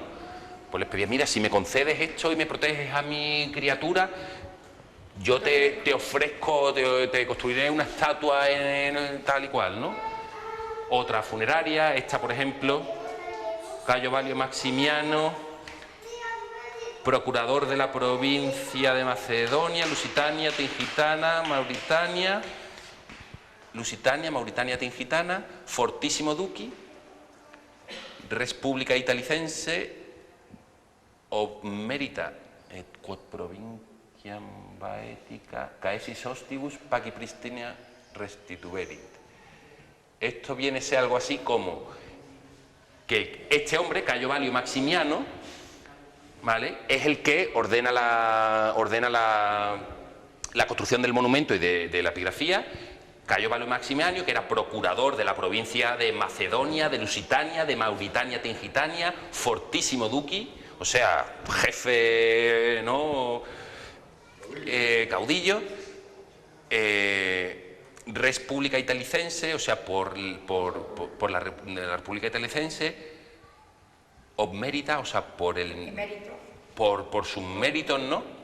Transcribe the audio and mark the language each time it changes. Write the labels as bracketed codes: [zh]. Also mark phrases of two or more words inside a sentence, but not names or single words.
[es] Pues les pedías, mira, si me concedes esto y me proteges a mi criatura, yo te ofrezco, te construiré una estatua en tal y cual, ¿no? Otra funeraria, esta por ejemplo, Cayo Valio Maximiano, procurador de la provincia de Macedonia, [la] Lusitania, Tingitana, Mauritania, Tingitana, Fortissimo Duci, Res Publica Italicense, Obmerita et quod provinciam Baetica, Caesis Ostibus, Paci Pristina Restituerit. [es] Esto viene a ser algo así como que este hombre, Cayo Valio Maximiano, ¿vale?, es el que ordena la construcción del monumento y de la epigrafía. Cayo Valio Maximiano, que era procurador de la provincia de Macedonia, de Lusitania, de Mauritania Tingitania, [la] Fortissimo Duci, [es] o sea, jefe, ¿no?, caudillo, [la] Res Publica Italicense, [es] o sea, por la República Italicense, Obmerita, o sea, por sus méritos, ¿no?